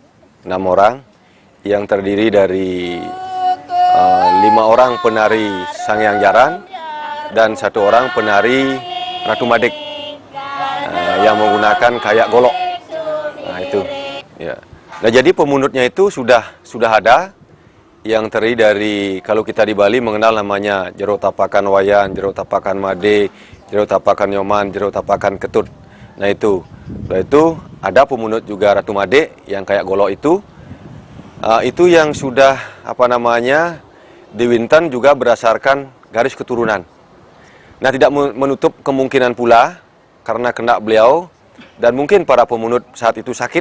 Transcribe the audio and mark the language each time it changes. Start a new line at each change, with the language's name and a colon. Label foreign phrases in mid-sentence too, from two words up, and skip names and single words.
Indonesian: yang terdiri dari 5 orang penari Sangyang Jaran dan 1 orang penari Ratu Madek yang menggunakan kayak golok. Nah itu, ya. Nah jadi pemunutnya itu sudah ada yang terdiri dari, kalau kita di Bali mengenal namanya
Balinese: jero tapakan wayan, jero tapakan made, jero tapakan nyoman, jero tapakan ketut.
Indonesian: Nah itu ada pemunut juga Ratu Made yang kayak golok itu yang sudah diwinten juga berdasarkan garis keturunan. Nah tidak menutup kemungkinan pula karena kena beliau dan mungkin para pemunut saat itu sakit.